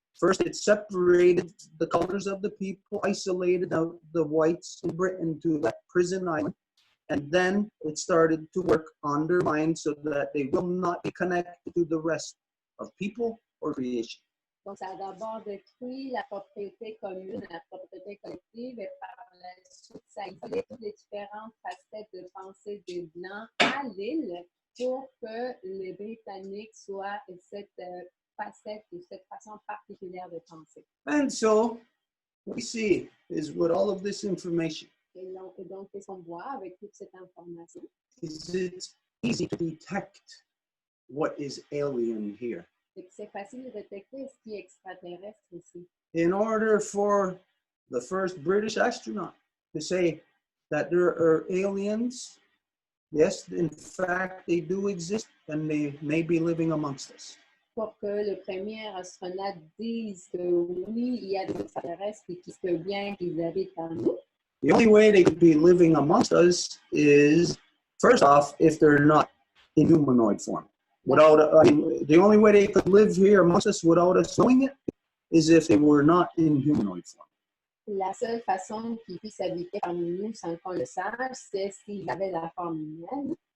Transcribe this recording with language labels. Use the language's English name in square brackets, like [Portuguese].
[English] First, it separated the colors of the people, isolated the whites in Britain to that prison island. And then it started to work on their minds so that they will not be connected to the rest of people or creation. [French] Donc, ça a d'abord détruit la propriété commune, la propriété collective, et par la suite, ça a isolé toutes les différentes facettes de pensée des Blancs à l'île pour que les Britanniques soient cette facette ou cette façon particulière de penser. [English] And so, what we see is with all of this information, [French] Et donc, qu'est-ce qu'on voit avec toute cette information? [English] is it's easy to detect what is alien here. [French] C'est facile de détecter ce qui est extraterrestre ici. [English] In order for the first British astronaut to say that there are aliens, yes, in fact, they do exist and they may be living amongst us. [French] Pour que le premier astronaute dise que oui, il y a des extraterrestres et qu'il se peut bien qu'ils habitent parmi nous. [English] The only way they could be living amongst us is, first off, if they're not in humanoid form. The only way they could live here amongst us without us knowing it is if they were not in humanoid form. [French] La seule façon qu'ils puissent habiter parmi nous sans qu'on le sache, c'est s'ils avaient la forme humaine.